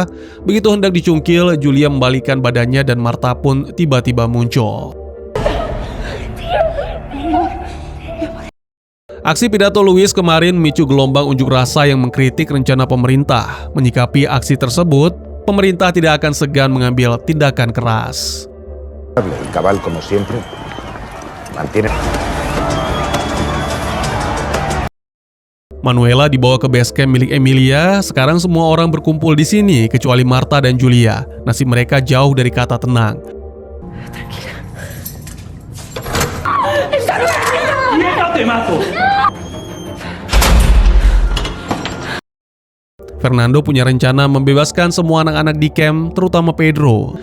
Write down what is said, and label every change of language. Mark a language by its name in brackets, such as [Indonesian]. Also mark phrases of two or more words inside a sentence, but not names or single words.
[Indonesian] Begitu hendak dicungkil, Julia membalikkan badannya dan Marta pun tiba-tiba muncul. Aksi pidato Luis kemarin memicu gelombang unjuk rasa yang mengkritik rencana pemerintah. Menyikapi aksi tersebut, pemerintah tidak akan segan mengambil tindakan keras. [Spanish] El cabal, como siempre, mantiene. [Indonesian] Manuela dibawa ke [English] base camp [Indonesian] milik Emilia. Sekarang semua orang berkumpul di sini kecuali Marta dan Julia. Nasib mereka jauh dari kata tenang. [Spanish] ¡Te mato! [Indonesian] Fernando punya rencana membebaskan semua anak-anak di camp, terutama Pedro.